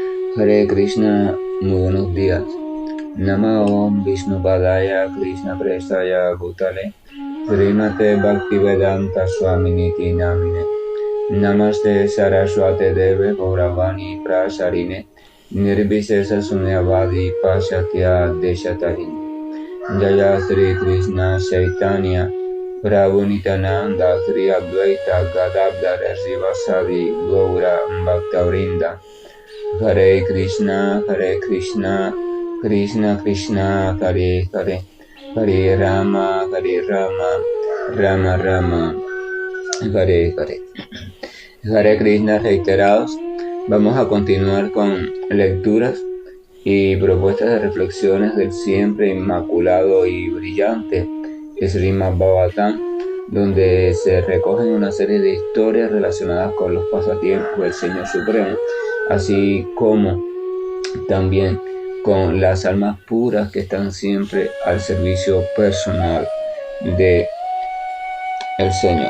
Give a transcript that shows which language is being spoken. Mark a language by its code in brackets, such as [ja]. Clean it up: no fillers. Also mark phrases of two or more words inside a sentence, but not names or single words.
[sa] हरे कृष्ण, [es] muy buenos días. [sa] नम ॐ विष्णु पादाय कृष्ण प्रेष्ठाय भूतले श्रीमते भक्तिवेदान्त स्वामिनिति नामिने नमस्ते सारस्वते देवे गौरवाणी प्रसारिणे निर्विशेष शून्यवादि पाश्चात्य देशतहिनि जय श्री कृष्ण चैतन्य प्रभु नित्यानन्द श्री अद्वैत गदाधर श्रीवासादि गौर भक्तवृन्द हरे कृष्ण, कृष्ण कृष्ण हरे हरे हरे राम राम राम हरे हरे. हरे कृष्ण [es] reiterados. Vamos a continuar con lecturas y propuestas de reflexiones del siempre inmaculado y brillante Srimad Bhagavatam, donde se recogen una serie de historias relacionadas con los pasatiempos del Señor Supremo, así como también con las almas puras que están siempre al servicio personal de el Señor.